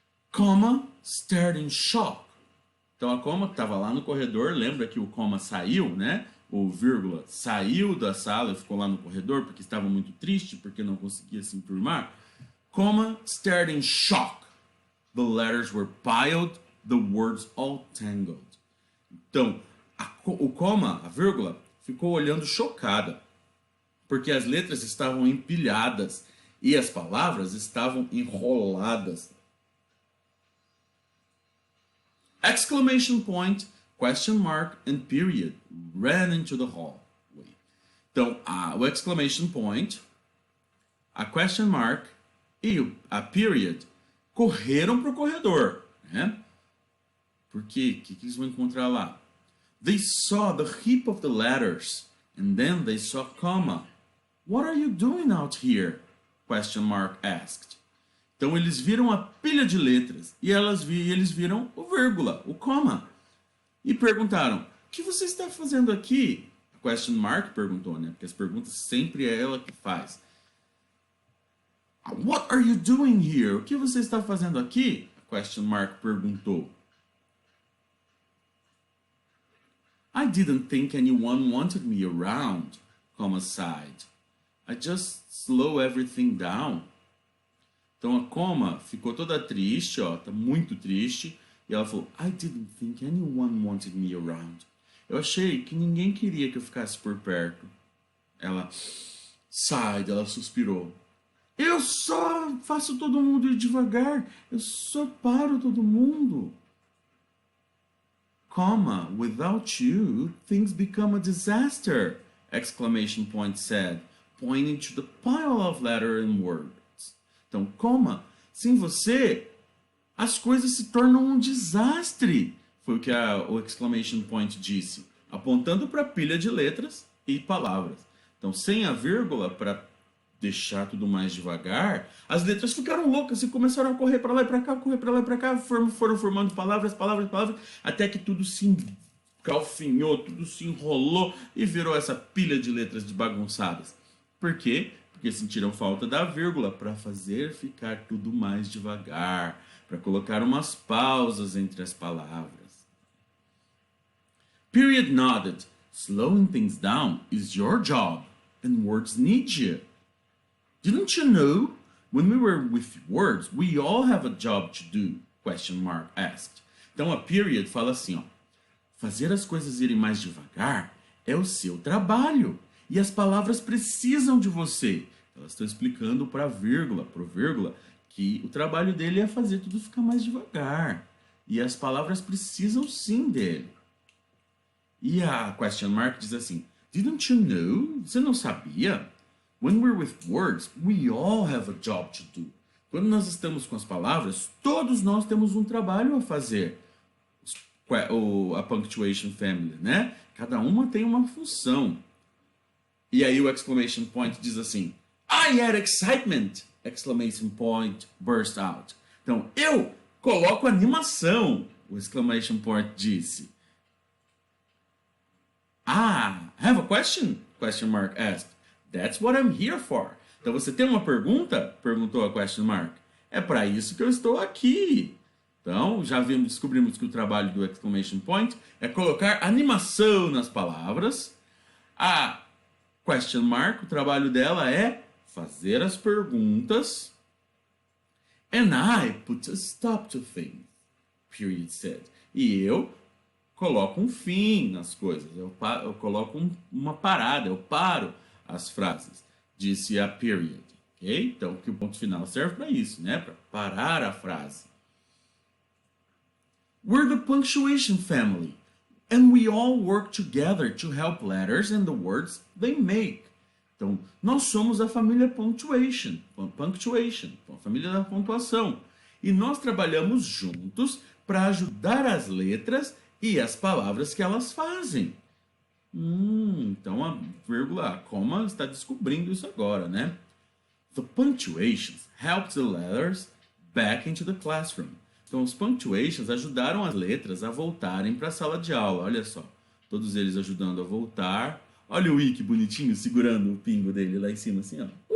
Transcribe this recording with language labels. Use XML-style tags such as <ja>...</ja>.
<en>Comma stared in shock.</en> <pt>Então a comma que estava lá no corredor, lembra que o comma saiu, né? O vírgula saiu da sala e ficou lá no corredor porque estava muito triste, porque não conseguia se enturmar.</pt> <en>Comma stared in shock. The letters were piled, the words all tangled.</en> <pt>Então, o comma, a vírgula, ficou olhando chocada, porque as letras estavam empilhadas e as palavras estavam enroladas.</pt> <en>Exclamation point, question mark and period ran into the hallway.</en> <pt>Então, o exclamation point, a question mark e a period correram para o corredor, né? Porque o que eles vão encontrar lá?</pt> <en>They saw the heap of the letters and then they saw comma. What are you doing out here? Question mark asked.</en> <pt>Então eles viram a pilha de letras e eles viram o vírgula, o comma. E perguntaram, o que você está fazendo aqui? A question mark perguntou, né? Porque as perguntas sempre é ela que faz.</pt> <en>What are you doing here?</en> <pt>O que você está fazendo aqui? A question mark perguntou.</pt> <en>I didn't think anyone wanted me around, comma sighed. I just slow everything down.</en> <pt>Então a comma ficou toda triste, ó, tá muito triste. E ela falou,</pt> <en>I didn't think anyone wanted me around.</en> <pt>Eu achei que ninguém queria que eu ficasse por perto. Ela sighed, ela suspirou. Eu só faço todo mundo ir devagar. Eu só paro todo mundo.</pt> <en>Comma, without you, things become a disaster, exclamation point said, pointing to the pile of letters and words.</en> <pt>Então, comma, sem você, as coisas se tornam um desastre, foi o que o exclamation point disse, apontando para a pilha de letras e palavras. Então, sem a vírgula, para deixar tudo mais devagar, as letras ficaram loucas e começaram a correr para lá e para cá, correr para lá e para cá, foram formando palavras, até que tudo se calfinhou, tudo se enrolou e virou essa pilha de letras desbagunçadas. Por quê? porque sentiram falta da vírgula para fazer ficar tudo mais devagar, para colocar umas pausas entre as palavras.</pt> <en>Period nodded. Slowing things down is your job, and words need you. Didn't you know? When we were with words, we all have a job to do, question mark asked.</en> <pt>Então a period fala assim, ó. Fazer as coisas irem mais devagar é o seu trabalho. E as palavras precisam de você. Elas estão explicando para a vírgula, pro vírgula, que o trabalho dele é fazer tudo ficar mais devagar. E as palavras precisam sim dele. E a question mark diz assim,</pt> <en>Didn't you know?</en> <pt>Você não sabia?</pt> <en>When we're with words, we all have a job to do.</en> <pt>Quando nós estamos com as palavras, todos nós temos um trabalho a fazer. A punctuation family, né? Cada uma tem uma função. E aí o exclamation point diz assim,</pt> <en>I had excitement! Exclamation point burst out.</en> <pt>Então, eu coloco animação, o exclamation point disse.</pt> <en>Ah, have a question? Question mark asked. That's what I'm here for.</en> <pt>Então, você tem uma pergunta? Perguntou a question mark. É para isso que eu estou aqui. Então, já descobrimos que o trabalho do exclamation point é colocar animação nas palavras. A question mark, o trabalho dela é fazer as perguntas.</pt> <en>And I put a stop to things, period said.</en> <pt>E eu coloco um fim nas coisas. Eu coloco uma parada, eu paro as frases, disse a period. Okay? Então, que o ponto final serve para isso, né? Para parar a frase.</pt> <en>We're the punctuation family, and we all work together to help letters and the words they make.</en> <pt>Então, nós somos a família punctuation, a família da pontuação. E nós trabalhamos juntos para ajudar as letras e as palavras que elas fazem. Então a vírgula, a comma está descobrindo isso agora, né?</pt> <en>The punctuations helped the letters back into the classroom.</en> <pt>Então, os punctuations ajudaram as letras a voltarem para a sala de aula. Olha só, todos eles ajudando a voltar. Olha o I, que bonitinho, segurando o pingo dele lá em cima, assim, ó.</pt>